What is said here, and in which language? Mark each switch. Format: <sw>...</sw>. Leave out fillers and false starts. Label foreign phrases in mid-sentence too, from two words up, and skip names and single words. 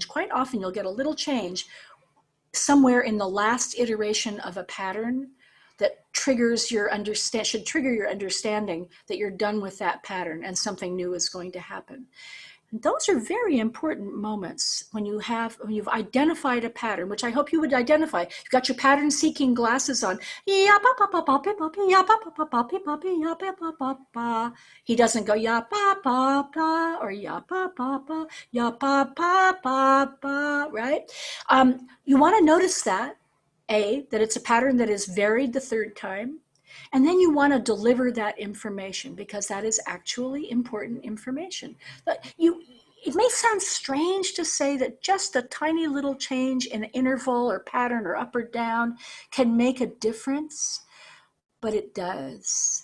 <en>Quite often, you'll get a little change somewhere in the last iteration of a pattern that should trigger your understanding that you're done with that pattern and something new is going to happen. And those are very important moments when you've identified a pattern, which I hope you would identify. You've got your pattern seeking glasses on. He doesn't go ya ba ba ba or ya ba ba ba ya ba ba ba ba, right? You want to notice that it's a pattern that is varied the third time. And then you want to deliver that information because that is actually important information. But it may sound strange to say that just a tiny little change in interval or pattern or up or down can make a difference, but it does.</en>